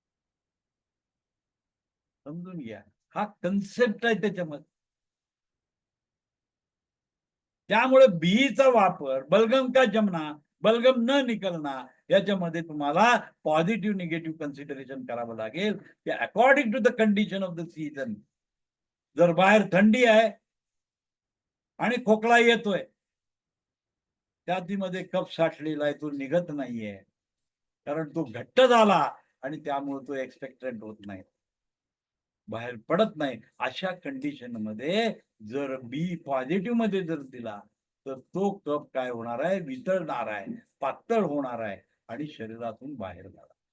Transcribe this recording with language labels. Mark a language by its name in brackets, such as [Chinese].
[Marathi] समजून घ्या, हा कन्सेप्ट आहे त्याच्यामध्ये. त्यामुळे बीचा वापर [Hindi] बलगम का जमना, बलगम न निकलना [Marathi] याच्यामध्ये तुम्हाला पॉझिटिव्ह निगेटिव्ह कन्सिडरेशन करावं लागेल. [English] की according to the condition of the season. [Marathi] जर बाहेर थंडी आहे आणि खोकला येतोय, त्यामध्ये कफ साठलेला आहे, तो निघत नाहीये, कारण तो घट्ट झाला आणि त्यामुळे तो एक्सपेक्टंट होत नाही, बाहेर पडत नाही. अशा कंडिशन मध्ये जर बी पॉझिटिव्ह मध्ये जर दिला तर तो कप काय होणार आहे, वितळणार आहे, पातळ होणार आहे आणि शरीरातून बाहेर जाणार.